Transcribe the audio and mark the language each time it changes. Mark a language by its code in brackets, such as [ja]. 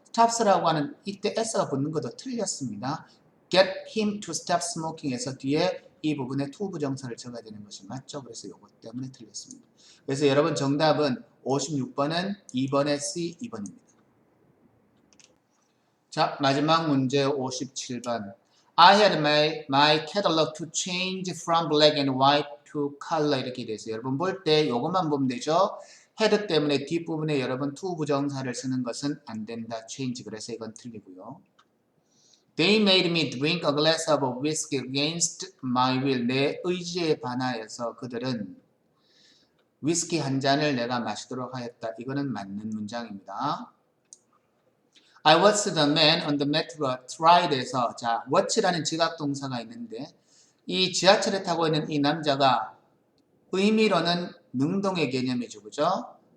[ko] stops라고 하는 이때 s가 붙는 것도 틀렸습니다. [en] get him to stop smoking [ko] 에서 뒤에 이 부분에 to 부정사를 적어야 되는 것이 맞죠. 그래서 이것 때문에 틀렸습니다. 그래서 여러분 정답은 56번은 2번의 C, 2번입니다. 자, 마지막 문제 57번. [en] I had my catalog to change from black and white to color [ko] 이렇게 돼 있어요. 여러분 볼 때 이것만 보면 되죠. had 때문에 뒷부분에 여러분 to 부정사를 쓰는 것은 안 된다. change. 그래서 이건 틀리고요. [en] They made me drink a glass of whiskey against my will. [ko] 내 의지에 반하여서 그들은 위스키 한 잔을 내가 마시도록 하였다. 이거는 맞는 문장입니다. [en] I watched the man on the metro tried [ko] 에서 자, watch라는 지각 동사가 있는데 이 지하철에 타고 있는 이 남자가 의미로는 능동의 개념이죠. 그죠?